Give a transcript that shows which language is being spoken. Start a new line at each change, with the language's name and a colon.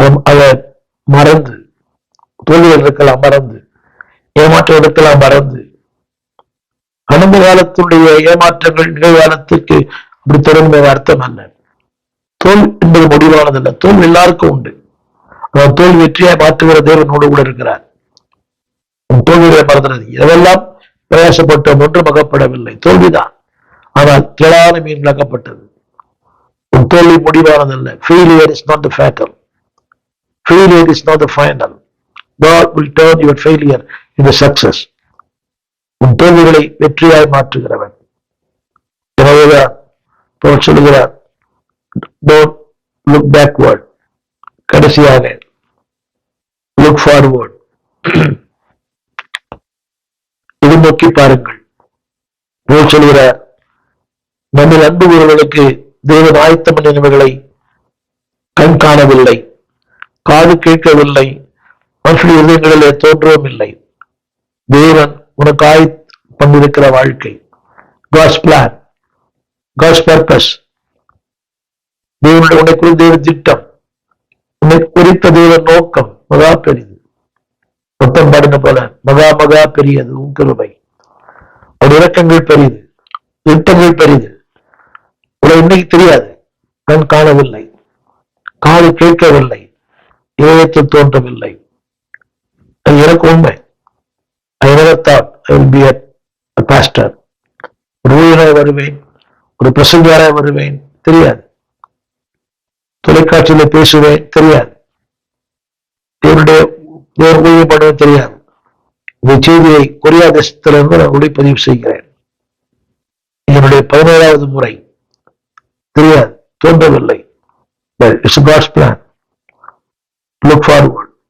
Tamil: அதை மறந்து, தோல்விகள் இருக்கலாம் மறந்து, ஏமாற்றம் இருக்கலாம் மறந்து, கடந்த காலத்துடைய ஏமாற்றங்கள் நிகழ்காலத்துக்கு அப்படி தொடர்ந்து அர்த்தம் அல்ல. தோல்வி என்பது முடிவானதல்ல. தோல்வி எல்லாருக்கும் உண்டு. தோல்வி வெற்றியை மாற்றுகிற தேவனோடு கூட இருக்கிறார். தோல்விகளை மறந்துறது எதெல்லாம் பிரயாசப்பட்டோம் ஒன்றும் அகப்படவில்லை, தோல்விதான். ஆனால் திரளான மீன் அகப்பட்டது. தோல்வி முடிவானதல்ல.
English: Failure is not the fatal. Failure is not the final. God will turn your failure into success.
Tamil: உன் தோல்விகளை வெற்றியாய் மாற்றுகிறவன். எனவேதான் சொல்லுகிறார்,
English: don't look backward.
Tamil: கடைசியாக
English: look forward.
Tamil: இது நோக்கி பாருங்கள். சொல்கிறார், நம்மில் அன்பு கூறுவதற்கு தேவன் ஆயத்தம் பண்ணினவர்களை கண் காணவில்லை, காது கேட்கவில்லை, மனுஷனுடைய இதயங்களிலே தோன்றவும் இல்லை. தேவன் உனக்கு பண்ணிருக்கிற வாழ்க்கை,
English: God's plan, God's purpose,
Tamil: தேவனுடைய உன்னை குறித்த தேவ திட்டம், உன்னை குறித்த தேவ நோக்கம் மகா பெரிது. மொத்தம் பாடின போல, மகா மகா பெரியது உன் கிருபை, அவருடைய இரக்கங்கள் பெரியது, திட்டங்கள் பெரியது. உனக்கு இன்னைக்கு தெரியாது, கண் காணவில்லை, காது கேட்கவில்லை, இதயத்தில் தோன்றவில்லை. அது எனக்கு உண்மை.
English: I never thought I will be a pastor.
Tamil: ஒரு ஊழியராக வருவேன், ஒரு பிரசங்கியாராக வருவேன், தெரியாது. தொலைக்காட்சியில பேசுவேன், தெரியாது. என்னுடைய ஊழியம் பண்ணுவேன், தெரியாது. இந்த செய்தியை கொரியா தேசத்திலிருந்து நான் ஒளிப்பதிவு செய்கிறேன். என்னுடைய 17வது முறை, தெரியாது, தோன்றவில்லை.
English: It's God's plan. Look forward.